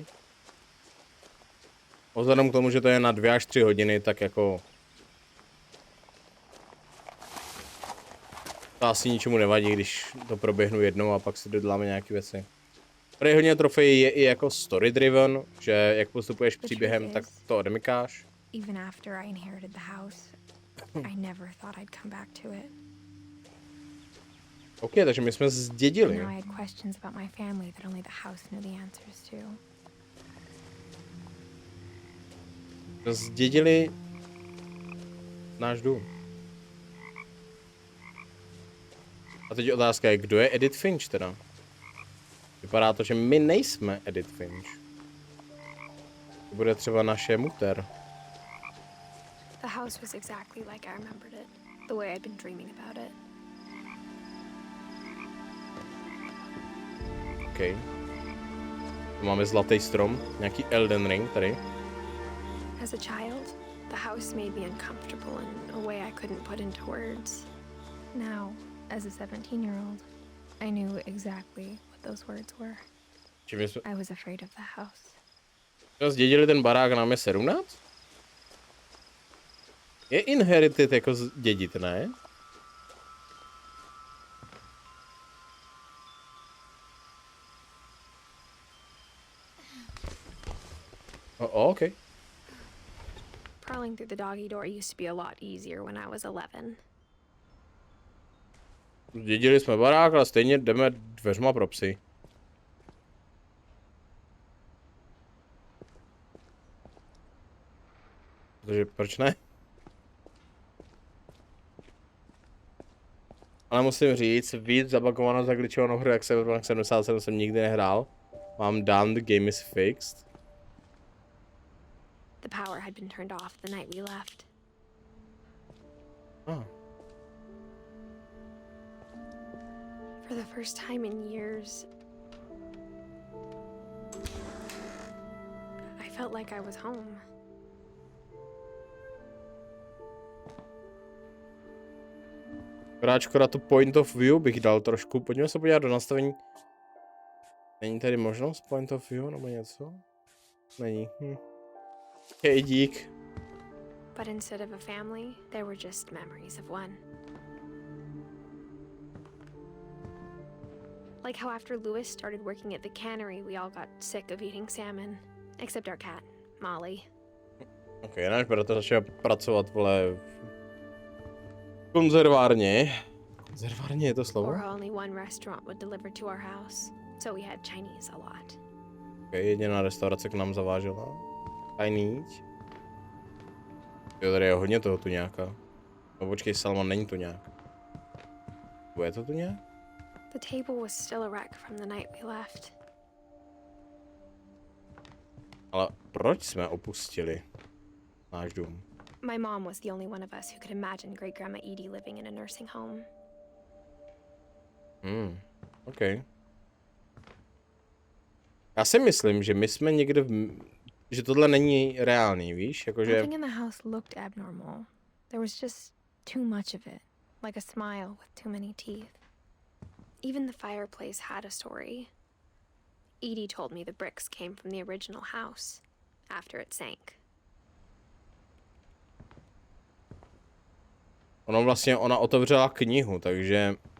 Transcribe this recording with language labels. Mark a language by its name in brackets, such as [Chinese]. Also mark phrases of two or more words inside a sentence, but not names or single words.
[Czech] Vzhledem k tomu, že to je na 2 až 3 hodiny, tak jako... To asi ničemu nevadí, když to proběhnu jednou a pak si doděláme nějaké věci. Tady hodně trofejí je i jako story driven, že jak postupuješ příběhem, tak to odemykáš. [English] Even after I inherited the house, I never thought I'd come back to it. [Czech] OK, takže my jsme zdědili. [English] Now I had questions about my family that only the house knew the answers to. [Czech] Zdědili náš dům. A teď otázka je, kdo je Edith Finch teda? Vypadá to, že my nejsme Edith Finch. To bude třeba naše muter. [English] The house was exactly like I remembered it, the way I'd been dreaming about it. [Czech] OK. Tu máme zlatý strom, nějaký Elden Ring tady. [English] As a child, the house made me uncomfortable in a way I couldn't put into words. Now, as a 17-year-old, I knew exactly what those words were. I was afraid of the house. [Czech] Jsme zdědili ten barák, nám je 17? Je inherited jako zdědit, ne? OK. [English] Crawling through the doggy door used to be a lot easier when I was 11. [Czech] Zdědili jsme barák, ale stejně jdeme dveřma pro psy. Takže proč ne? Ale musím říct, víc zabagovanou, zagličovanou hru, jak Cyberpunk 77 jsem nikdy nehrál. [English] Mám done, the game is fixed. The power had been turned off the night we left. Oh. For the first time in years, I felt like I was home. [Czech] Škoda tu [English] point of view [Czech] bych dal trošku. Pojďme se podívat do nastavení. Není tady možnost [English] point of view [Czech] nebo něco? Není. Hej, dík. [English] But instead of a family, there were just memories of one. Like how after Lewis started working at the cannery, we all got sick of eating salmon. Except our cat, Molly. [Czech] Ok, náš bratr začal pracovat, vole, v konzervárně. Konzervárně je to slovo? [English] Or only one restaurant would deliver to our house, so we had Chinese a lot. [Czech] Ok, jediná restaurace k nám zavážela. Chinese. Jo, tady je hodně toho tu nějaká. No počkej, Salman, není to nějak. Bude to tu nějak? [English] The table was still a wreck from the night we left. [Czech] Ale proč jsme opustili náš dům? [English] My mom was the only one of us who could imagine Great Grandma Edie living in a nursing home. [Czech] OK. Já si myslím, že my jsme někde že tohle není reálný, víš, jakože... [English] Nothing in the house looked abnormal. There was just too much of it, like a smile with too many teeth. Even the fireplace had a story. Edie told me the bricks came from the original house, after it sank. [Czech] Ona otevřela knihu, takže...